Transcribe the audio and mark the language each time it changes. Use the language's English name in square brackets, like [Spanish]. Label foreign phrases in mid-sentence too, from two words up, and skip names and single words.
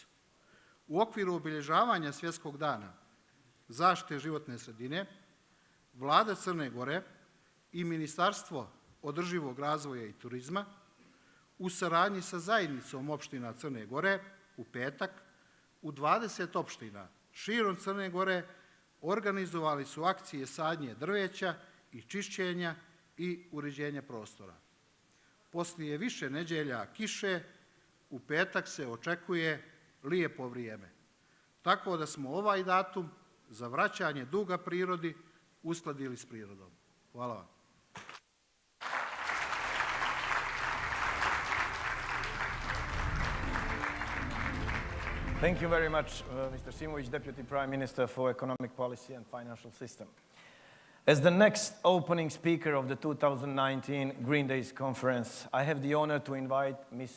[Serbian] U okviru obilježavanja Svjetskog dana zaštite životne sredine, Vlada Crne Gore i Ministarstvo održivog razvoja i turizma u saradnji sa zajednicom opština Crne Gore u petak u 20 opština širom Crne Gore organizovali su akcije sadnje drveća i čišćenja i uređenja prostora. Poslije više nedelja kiše, u petak se očekuje lijepo vrijeme. Tako da smo ovaj datum za vraćanje duga prirodi uskladili s prirodom. Hvala vam. [English] Thank you very much, Mr. Simovic, Deputy Prime Minister for Economic Policy and Financial System. As the next opening speaker of the 2019 Green Days Conference, I have the honor to invite Ms.